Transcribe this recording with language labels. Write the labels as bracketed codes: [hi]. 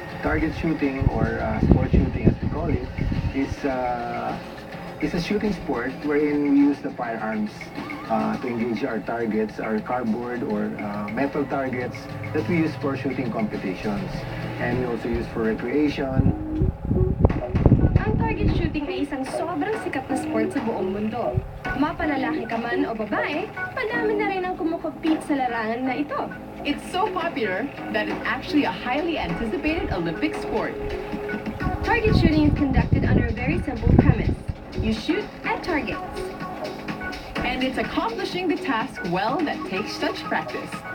[en] Target shooting, or sport shooting as we call it, is a shooting sport wherein we use the firearms to engage our targets, our cardboard or metal targets that we use for shooting competitions. And we also use for recreation. [tl] Ang target shooting ay isang sobrang sikat na sport sa buong mundo. Mapalalaki ka man o babae, madami na rin ang kumukompete sa larangan na ito. [en] It's so popular that it's actually a highly anticipated Olympic sport. Target shooting is conducted under a very simple premise. You shoot at targets. And it's accomplishing the task well that takes such practice.